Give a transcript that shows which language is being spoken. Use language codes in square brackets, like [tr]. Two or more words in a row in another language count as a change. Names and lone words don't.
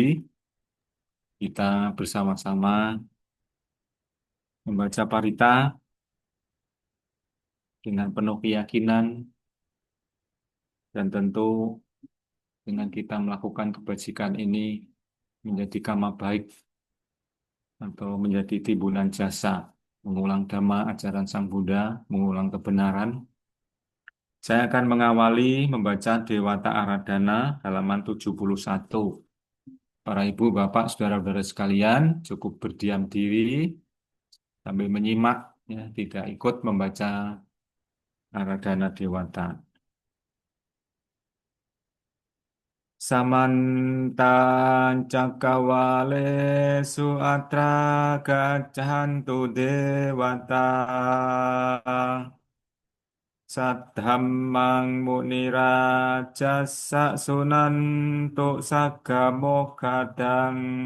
[id] Kita bersama-sama membaca parita dengan penuh keyakinan dan tentu dengan kita melakukan kebajikan ini menjadi kama baik atau menjadi timbunan jasa, mengulang dhamma ajaran Sang Buddha, mengulang kebenaran. Saya akan mengawali membaca Dewata Aradhana halaman 71. Para ibu, bapak, saudara-saudara sekalian, cukup berdiam diri sambil menyimak, ya, tidak ikut membaca Aradhana Dewata. [pi] Samantan cakawalesu atra gaccantu dewata Saddhammang munirajasa sunantu saggamokkhadang